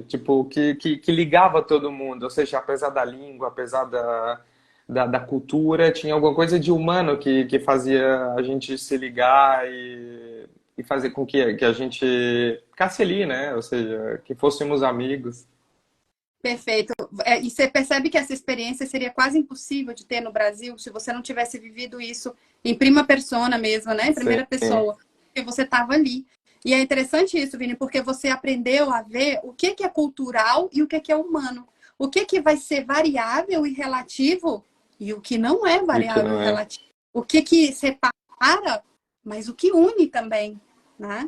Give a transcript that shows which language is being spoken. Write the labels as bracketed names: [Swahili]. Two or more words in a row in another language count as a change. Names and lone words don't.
[Portuguese] Tipo, que ligava todo mundo. Ou seja, apesar da língua, apesar da cultura, tinha alguma coisa de humano que fazia a gente se ligar e fazer com que a gente ficasse ali, né? Ou seja, que fôssemos amigos. Perfeito. E você percebe que essa experiência seria quase impossível de ter no Brasil se você não tivesse vivido isso em [Italian] prima persona [Portuguese] mesmo, né? Em Sim, primeira pessoa. Porque você estava ali. E é interessante isso, Vini, porque você aprendeu a ver o que é cultural e o que é humano. O que vai ser variável e relativo e o que não é e que variável e não é. relativo. O que separa, mas o que une também, né?